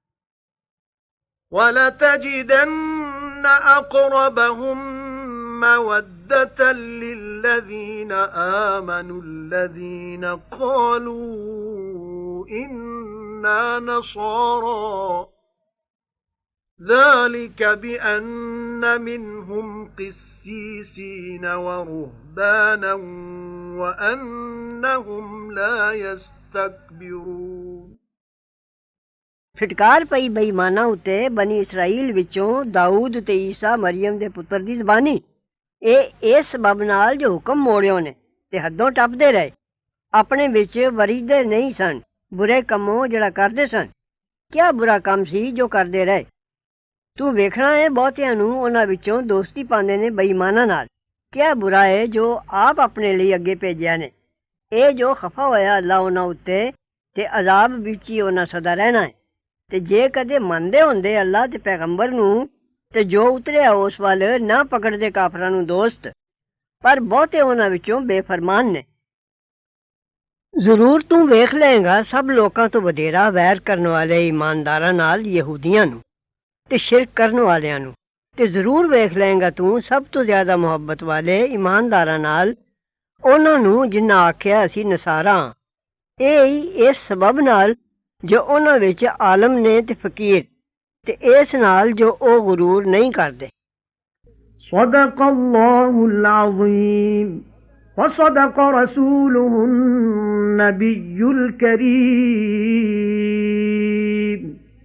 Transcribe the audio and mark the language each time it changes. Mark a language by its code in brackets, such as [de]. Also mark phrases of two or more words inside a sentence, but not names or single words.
[ar] ولتجدن أقربهم مودة للذين آمنوا الذين قالوا إنا نصارى ذلك بأن منهم قسيسين ورهبانا وأنهم لا يستكبرون [pa] ਫਿਟਕਾਰ ਪਈ ਬੇਈਮਾਨਾਂ ਉੱਤੇ ਬਨੀ ਇਸਰਾਈਲ ਵਿੱਚੋਂ ਦਾਊਦ ਤੇ ਈਸਾ ਮਰੀਮ ਦੇ ਪੁੱਤਰ ਦੀ ਜ਼ਬਾਨੀ ਇਹ ਇਸ ਸਬਬ ਨਾਲ ਜੋ ਹੁਕਮ ਮੋੜਿਓ ਨੇ ਤੇ ਹੱਦੋਂ ਟੱਪਦੇ ਰਹੇ ਆਪਣੇ ਵਿੱਚ ਵਰੀਦੇ ਨਹੀਂ ਸਨ ਬੁਰੇ ਕੰਮੋਂ ਜਿਹੜਾ ਕਰਦੇ ਸਨ। ਕਿਆ ਬੁਰਾ ਕੰਮ ਸੀ ਜੋ ਕਰਦੇ ਰਹੇ। ਤੂੰ ਵੇਖਣਾ ਹੈ ਬਹੁਤਿਆਂ ਨੂੰ ਉਹਨਾਂ ਵਿੱਚੋਂ ਦੋਸਤੀ ਪਾਉਂਦੇ ਨੇ ਬੇਈਮਾਨਾਂ ਨਾਲ ਕਿਆ ਬੁਰਾ ਹੈ ਜੋ ਆਪ ਅਪਣੇ ਲਈ ਅੱਗੇ ਭੇਜਿਆ ਨੇ। ਇਹ ਜੋ ਖਫਾ ਹੋਇਆ ਅੱਲਾ ਉਹਨਾਂ ਉੱਤੇ ਤੇ ਅਜ਼ਾਬ ਵਿੱਚ ਹੀ ਉਹਨਾਂ ਸਦਾ ਰਹਿਣਾ ਹੈ। ਤੇ ਜੇ ਕਦੇ ਮੰਨਦੇ ਹੁੰਦੇ ਅੱਲਾ ਤੇ ਪੈਗੰਬਰ ਨੂੰ ਤੇ ਜੋ ਉਤਰਿਆ ਉਸ ਵੱਲ ਨਾ ਪਕੜਦੇ ਕਾਫਰਾਂ ਨੂੰ ਦੋਸਤ, ਪਰ ਬਹੁਤੇ ਉਹਨਾਂ ਵਿੱਚੋਂ ਬੇਫਰਮਾਨ ਨੇ। ਜ਼ਰੂਰ ਤੂੰ ਵੇਖ ਲਏਗਾ ਸਭ ਲੋਕਾਂ ਤੋਂ ਵਧੇਰਾ ਵੈਰ ਕਰਨ ਵਾਲੇ ਇਮਾਨਦਾਰਾਂ ਨਾਲ ਯਹੂਦੀਆਂ ਨੂੰ ਤੇ ਸ਼ਿਰਕ ਕਰਨ ਵਾਲਿਆਂ ਨੂੰ, ਤੇ ਜ਼ਰੂਰ ਵੇਖ ਲਏਗਾ ਤੂੰ ਸਭ ਤੋਂ ਜ਼ਿਆਦਾ ਮੁਹੱਬਤ ਵਾਲੇ ਇਮਾਨਦਾਰਾਂ ਨਾਲ ਉਹਨਾਂ ਨੂੰ ਜਿਨ੍ਹਾਂ ਆਖਿਆ ਅਸੀਂ ਨਸਾਰਾ। ਇਹ ਹੀ ਇਸ ਸਬਬ ਨਾਲ ਜੋ ਉਹਨਾਂ ਵਿੱਚ ਆਲਮ ਨੇ ਤੇ ਫਕੀਰ, ਤੇ ਇਸ ਨਾਲ ਜੋ ਉਹ ਗੁਰੂਰ ਨਹੀਂ ਕਰਦੇ। [ar] صدق الله العظيم وصدق رسوله النبي الكريم